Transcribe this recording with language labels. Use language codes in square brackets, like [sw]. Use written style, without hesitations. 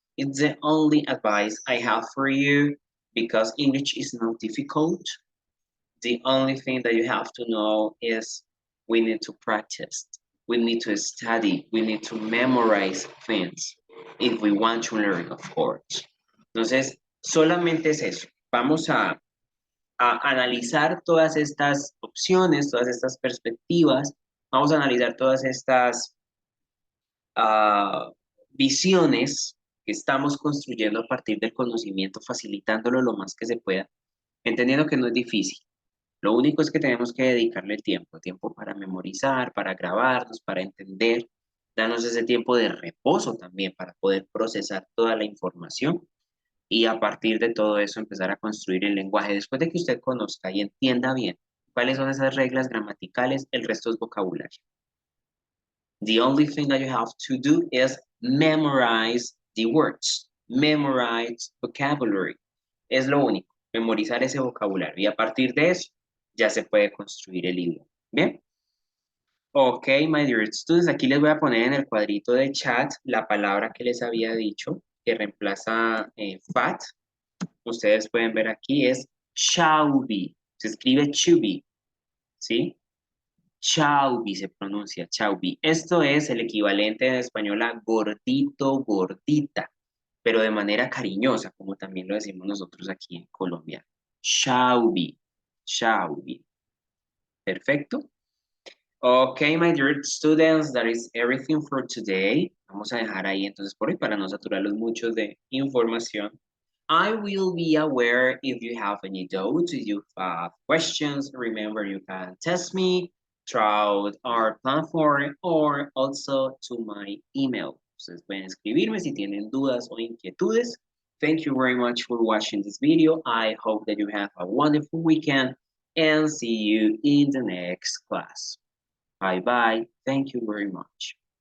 [en] It's the only advice I have for you because English is not difficult. The only thing that you have to know is we need to practice. We need to study. We need to memorize things if we want to learn, of course. [es] Entonces, solamente es eso. Vamos a analizar todas estas opciones, todas estas perspectivas. Vamos a analizar todas estas visiones que estamos construyendo a partir del conocimiento, facilitándolo lo más que se pueda, entendiendo que no es difícil. Lo único es que tenemos que dedicarle tiempo, tiempo para memorizar, para grabarnos, para entender, darnos ese tiempo de reposo también para poder procesar toda la información y a partir de todo eso empezar a construir el lenguaje. Después de que usted conozca y entienda bien cuáles son esas reglas gramaticales, el resto es vocabulario. [en] The only thing that you have to do is memorize the words, memorize vocabulary. [es] Es lo único, memorizar ese vocabulario. Y a partir de eso, ya se puede construir el libro. ¿Bien? [en] Ok, my dear students, [es] aquí les voy a poner en el cuadrito de chat la palabra que les había dicho, que reemplaza fat. Ustedes pueden ver aquí es chubby. Se escribe chubby, ¿sí? Chauvi se pronuncia, chauvi. Esto es el equivalente en español a gordito, gordita, pero de manera cariñosa, como también lo decimos nosotros aquí en Colombia. Chauvi, chauvi. Perfecto. [en] Ok, my dear students, that is everything for today. [es] Vamos a dejar ahí entonces por hoy para no saturarlos mucho de información. [en] I will be aware if you have any doubts, if you have questions. Remember, you can test me throughout our platform or also to my email. [es] Ustedes pueden escribirme si tienen dudas o inquietudes. [en] Thank you very much for watching this video. I hope that you have a wonderful weekend and see you in the next class. Bye bye. Thank you very much.